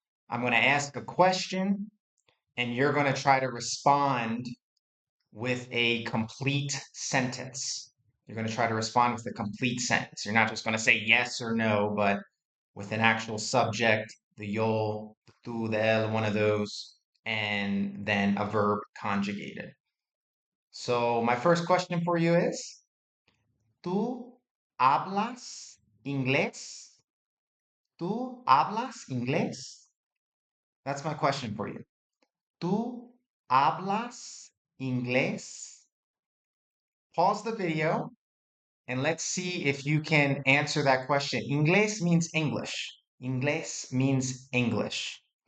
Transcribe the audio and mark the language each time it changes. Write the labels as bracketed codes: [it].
[en] I'm going to ask a question, and you're going to try to respond with a complete sentence. You're going to try to respond with a complete sentence. You're not just going to say yes or no, but with an actual subject, the yo, the tú, the él, one of those, and then a verb conjugated. So my first question for you is, [es] ¿tú hablas inglés? ¿Tú hablas inglés? [en] That's my question for you. [es] ¿Tú hablas inglés? [en] Pause the video and let's see if you can answer that question. Inglés means English. Inglés means English.